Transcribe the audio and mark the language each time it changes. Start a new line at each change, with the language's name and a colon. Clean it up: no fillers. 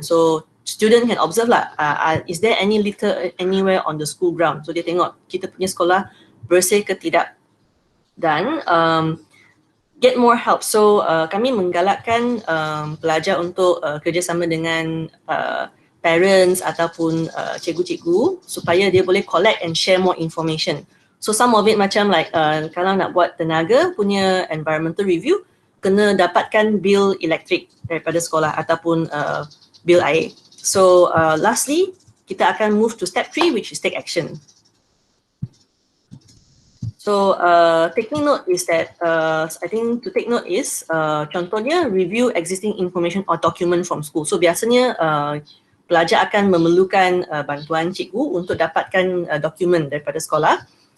English: So student can observe lah, is there any litter anywhere on the school ground?
Malay: So dia tengok kita punya sekolah bersih ke tidak. Dan
English: get more help.
Malay: So kami menggalakkan pelajar untuk kerjasama dengan parents ataupun cikgu-cikgu supaya dia boleh
English: collect and share more information. So some of it
Malay: macam like kalau nak buat tenaga punya environmental review, kena dapatkan bil elektrik daripada sekolah ataupun bil air.
English: So lastly,
Malay: kita akan
English: move to step 3, which is take action. So taking note is that I think to take note is
Malay: contohnya
English: review existing information or document from school.
Malay: So biasanya pelajar akan memerlukan bantuan cikgu untuk dapatkan dokumen daripada sekolah,